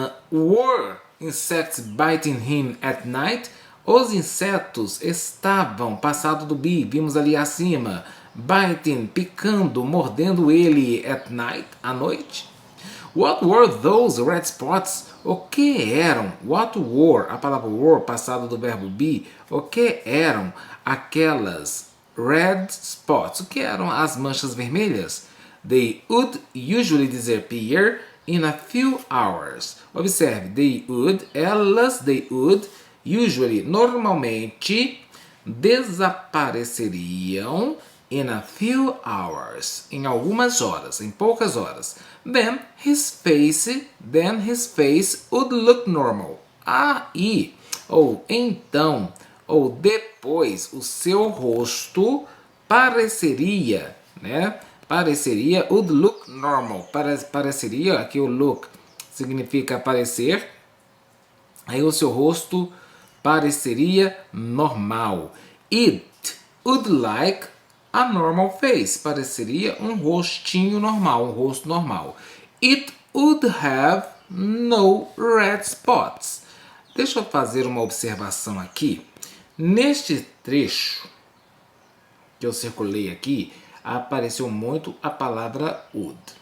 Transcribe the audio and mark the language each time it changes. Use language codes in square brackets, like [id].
[en] Were insects biting him at night? [pt] Os insetos estavam, passado do be, vimos ali acima, biting, picando, mordendo ele [en] at night, [pt] à noite? [en] What were those red spots? [pt] O que eram? [en] What were, [pt] a palavra were, passado do verbo be, o que eram aquelas [en] red spots. [pt] O que eram as manchas vermelhas? [en] They would usually disappear in a few hours. [pt] Observe, [en] they would, they would, [pt] usually, normalmente, desapareceriam [en] in a few hours, [pt] em algumas horas, em poucas horas. [en] Then his face would look normal. [pt] Aí, ou então, ou depois, o seu rosto pareceria, né? Pareceria, [en] would look normal. [pt] Pareceria, aqui o look significa aparecer. Aí o seu rosto pareceria normal. [en] It would like a normal face. [pt] Pareceria um rostinho normal, um rosto normal. [en] It would have no red spots. [pt] Deixa eu fazer uma observação aqui. Neste trecho que eu circulei aqui, apareceu muito a palavra would.